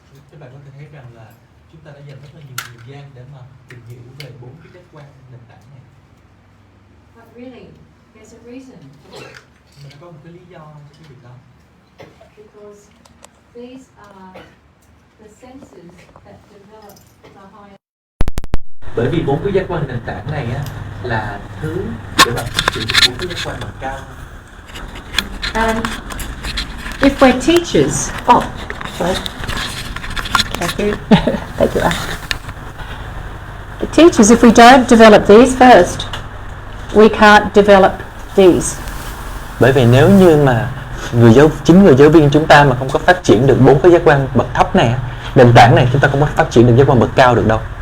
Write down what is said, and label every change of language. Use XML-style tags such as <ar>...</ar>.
<vi>Các bạn có thể thấy rằng là chúng ta đã dành rất là nhiều thời gian để mà tìm hiểu về 4 cái giác quan nền tảng này.</vi> <en>But really, there's a reason for it.</en> <vi>Mình có một cái lý do cho cái việc đó.</vi> <en>Because these are the senses that develop the higher.</en> <vi>Bởi vì 4 cái giác quan nền tảng này á là thứ để mà phát triển 4 cái giác quan bậc cao.</vi> <en>And if we're teachers, sorry. Thank you. Thank you. The teachers, if we don't develop these first, we can't develop these.</en> <vi>Bởi vì nếu như mà chính người giáo viên chúng ta mà không có phát triển được 4 cái giác quan bậc thấp này, nền tảng này, chúng ta không có phát triển được giác quan bậc cao được đâu.</vi>